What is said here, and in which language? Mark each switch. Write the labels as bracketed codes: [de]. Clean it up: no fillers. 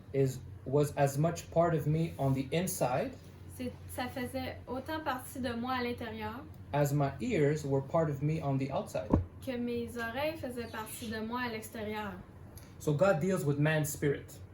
[en] It was as much part of me on the inside [fr] Ça faisait autant partie de moi à l'intérieur [en] as my ears were part of me on the outside. [fr] que mes oreilles faisaient partie de moi à l'extérieur. [en] So God deals with man's spirit.